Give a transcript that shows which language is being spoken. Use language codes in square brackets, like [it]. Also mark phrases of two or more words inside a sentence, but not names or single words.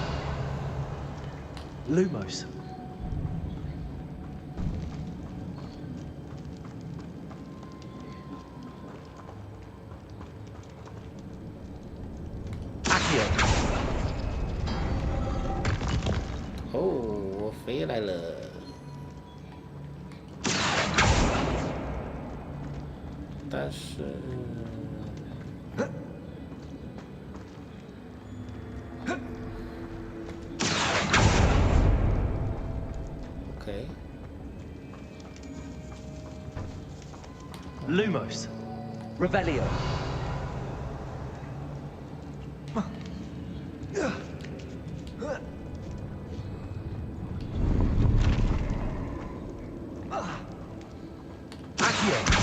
[la] Lumos. Accio. [zh] 哦，我飞来了。但是，OK。 [la] Lumos. Revelio. Accio.